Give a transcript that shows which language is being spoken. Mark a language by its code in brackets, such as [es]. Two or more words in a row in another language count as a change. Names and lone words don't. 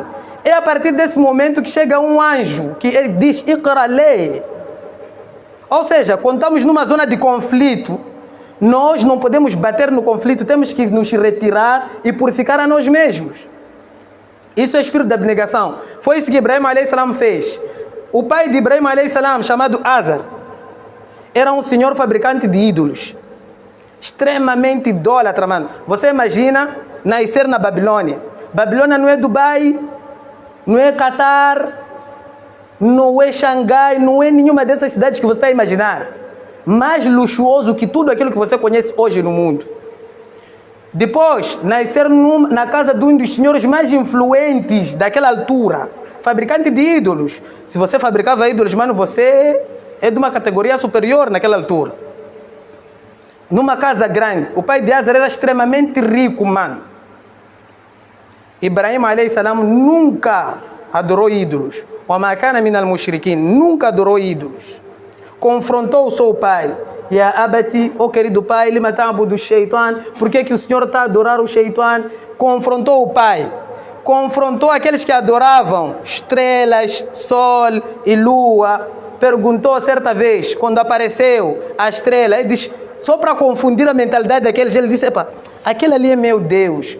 [pt] É a partir desse momento que chega um anjo que ele diz, Iqra lei. Ou seja, quando estamos numa zona de conflito, nós não podemos bater no conflito, temos que nos retirar e purificar a nós mesmos. Isso é espírito da abnegação. Foi isso que Ibrahim [ar] عليه السلام [pt] fez. O pai de Ibrahim [ar] عليه السلام, [pt] chamado Azar, era um senhor fabricante de ídolos. Extremamente idólatra, mano. Você imagina nascer na Babilônia. Babilônia não é Dubai, não é Catar, não é Xangai, não é nenhuma dessas cidades que você está a imaginar. Mais luxuoso que tudo aquilo que você conhece hoje no mundo. Depois, nascer na casa de um dos senhores mais influentes daquela altura. Fabricante de ídolos. Se você fabricava ídolos, mano, você é de uma categoria superior naquela altura. Numa casa grande. O pai de Azar era extremamente rico, mano. Ibrahim [ar] عليه السلام [pt] nunca adorou ídolos. [ar] وما كان من المشركين, [pt] nunca adorou ídolos. Confrontou o seu pai. [ar] يا أبت, [pt] oh querido pai, [ar] لم تعبد الشيطان. [pt] Por que o senhor está a adorar o shaitan? Confrontou o pai. Confrontou aqueles que adoravam estrelas, sol e lua. Perguntou certa vez, quando apareceu a estrela, ele diz, Só para confundir a mentalidade daqueles, ele disse, epa, aquele ali é meu Deus.